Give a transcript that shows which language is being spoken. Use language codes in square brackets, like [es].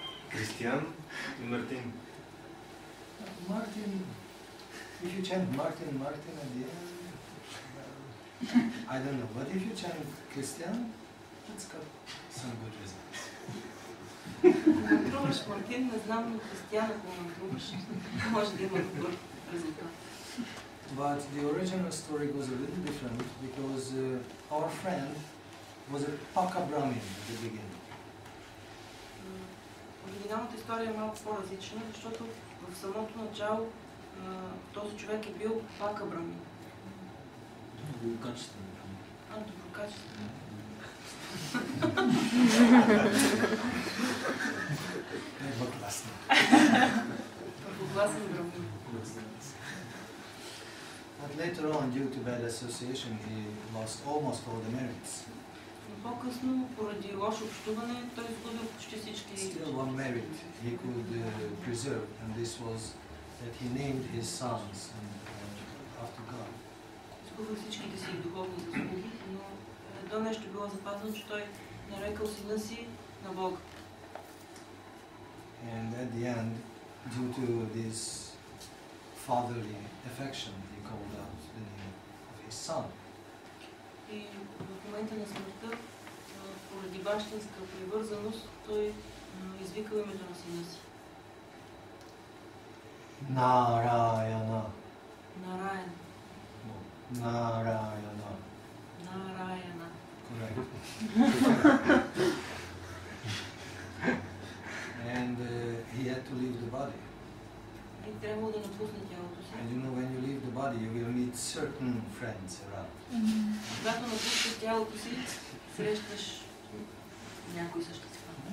[en] Christian and Martin. Martin. If you chant Martin, Martin at the end, I don't know. But if you chant Christian, it's got some good results. [bg] Мантруваш Мартин, не знам, но Християн, ако мантруваш, може да има добър резултат. [en] But the original story goes a little different because our friend was a Paka Brahmin at the beginning. [bg] Оригиналната история е малко по-различна, защото в самото начало този човек е бил Пака Брамин. Доброкачествен. Доброкачествен. Първокласен. Първокласен Брамин. [en] But later on, due to bad association, he lost almost all the merits. [bg] Но по-късно, поради лошо общуване, той изгубил почти всички. [en] Still one merit he could preserve, and this was that he named his sons after God. [bg] Изгубил всичките си духовни заслуги, но едно нещо било запазено, че той нарекал сина си на Бога. [en] And at the end, due to this fatherly affection, he called out the name of his son. [bg] И в момента на смъртта, поради бащинска привързаност, той извикал името на сина си. Нараяна. Нараян. Нараяна. Нараяна. [en] Correct. And he had to leave the body. [bg] И трябвало да напусне тялото си. [en] And you know, when you leave the body, you will meet certain friends around. [bg] Когато напускаш тялото си, срещаш някои същества.